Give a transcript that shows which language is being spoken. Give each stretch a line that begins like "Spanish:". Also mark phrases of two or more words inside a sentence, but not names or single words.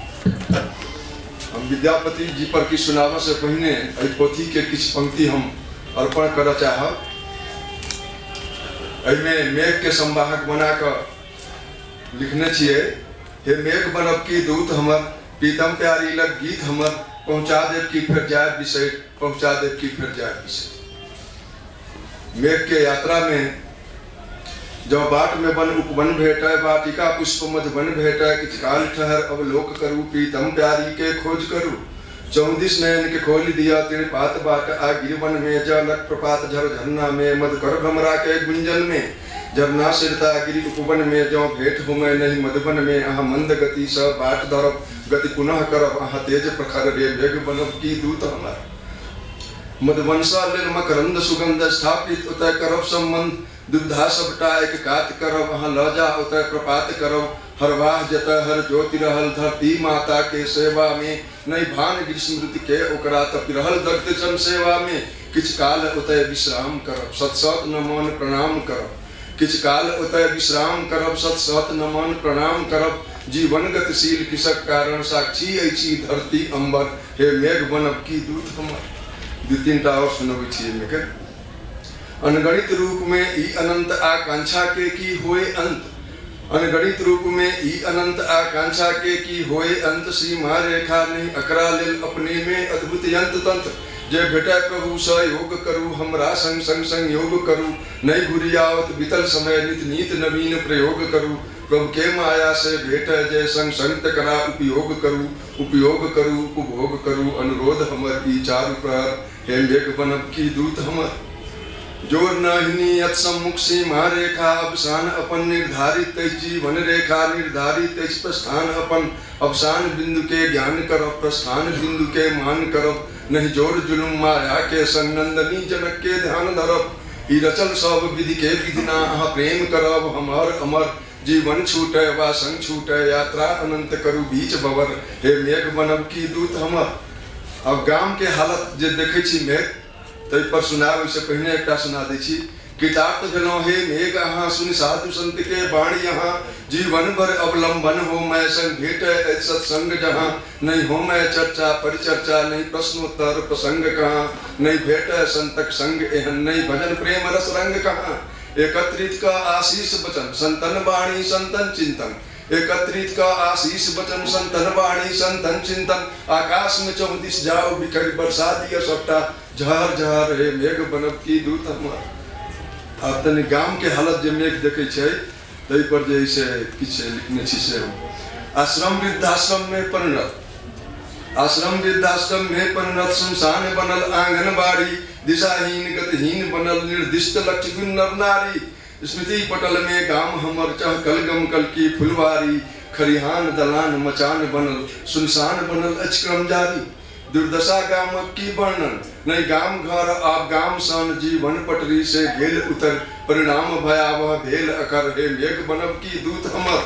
Maithili: हम विद्यापति जी पर की सुनावा से पहले पोथी के किछ पंक्ति हम अर्पण कर चाहब। एहिमे मेघ के संवाहक बना कर लिखने छिए, हे मेघ बनब की दूत हमर, प्रीतम प्यारी लग गीत हमर, पहुँचा देव की फिर जाए विषय, पहुँचा देव की फिर जाए विषय। मेघ के यात्रा में जब बाट में वन उपवन भेटै, वाटिका पुष्प मधुवन भेटै, किछ काल ठहर अवलोक करूँ, प्रीतम प्यारी के खोज करूँ। 34 नयन के खोल दिया तिन पात बाट, आ गिरवन में जलक प्रपात झर झरना में, मधुकर भ्रमरा के गुंजन में, झरना सिरता गिरी उपवन में, जो भेंट हो मैं नहीं मधुबन में, अहाँ मंद गति स बाट धरब, गति पुनः करब, अहाँ तेज प्रखर रे मेघ बनब की दूत हमर। मधुबंसा लेल मकरंद सुगंध स्थापित, उतय करब संबंध, दुविधा सबटा एक कात करब, अहाँ ल जा उतय प्रपात करब। हरवाह जतय हर ज्योति रहल, धरती माता के सेवा में, नहीं भान ग्रीष्म ऋतु के ओकरा तपि रहल, दर्द जन सेवा में, किछ काल उतय विश्राम करब, सत सत नमन प्रणाम करब। किछ काल उतय विश्राम करब, सत सत नमन प्रणाम करब। जीवन गतिशील किसक कारण, साक्षी अछि धरती अंबर, हे मेघ बनब की दूत हमर। दू तीनटा और सुनबै छियै मेघ। अनगणित रूप में ई अनंत आकांक्षा के की होए अंत, अनगणित रूप में ई अनंत आकांक्षा के की होए अंत, सीमा रेखा नहीं अकरा लेल अपने में अद्भुत यंत्र तंत्र। जे भेटै प्रभु स योग करूँ, हमरा संग संग संयोग करूँ, नहीं घुरियावत बीतल समय, नित नीत नवीन प्रयोग करूँ। प्रभु के माया से भेटै जय संग संग करा, उपयोग करूँ उपयोग करूँ उपभोग करूँ, अनुरोध हमर ई चारु प्रहर, हे मेघ बनब की दूत हमर। जोर नहिनी यत सम्मुख सीमा रेखा, अवसान अपन निर्धारित तैस, जीवन रेखा निर्धारित तैस, प्रस्थान अपन अवसान बिंदु के ज्ञान करब, प्रस्थान बिंदु के मान करब। नहीं जोर जुलुम माया के संग, नंदनी जनक के ध्यान धरब। ई रचल सब विधि के विधिना, अहाँ प्रेम करब हमर अमर। जीवन छूटै वा संग छूटै, यात्रा अनंत करू बीच बबर, हे मेघ बनब की दूत हमर। अब गाम के हालत जे देखै छी मेघ, तै पर सुनाब ओहिसँ पहिने एकटा सुना दै छी। कृतार्थ भेलहुँ हे मेघ अहाँ, सुनि साधु संत के बाणी यहाँ, जीवन भर अवलंबन हो मैं संग, भेटै सत्संग जहाँ। नहीं हो मैं चर्चा परिचर्चा, नहीं प्रश्नोत्तर प्रसंग कहाँ, नहीं भेटै संतक संग एहन, नहीं भजन प्रेम रस रंग कहाँ। एकत्रित का आशीष वचन संतन बाणी संतन चिंतन, एकत्रित का आशीष वचन संतन बाणी संतन चिंतन। आकाश में 34 जाओ बिखर, बरसा दिया सबटा झहर झहर, हे मेघ बनब की दूत हमर। आब तनि गाम के हालत जे मेघ देखै छै, तै पर जे से किछ लिखने छी से हम। आश्रम वृद्धाश्रम में परिणत, आश्रम वृद्धाश्रम में परिणत, शमशान बनल आंगनबाड़ी, दिशाहीन गतिहीन बनल, निर्दिष्ट लक्ष्य गुण नर नारी। स्मृति पटल में गाम हमर, चहकल गमकल की फुलवारी, खरिहान दलान मचान बनल, सुनसान बनल अछि क्रम जारी। दुर्दशा गामक की वर्णन, नहीं गाम घर आब गाम सन, जीवन पटरी से गेल उतर, परिणाम भयावह भेल अकर, हे मेघ बनब की दूत हमर।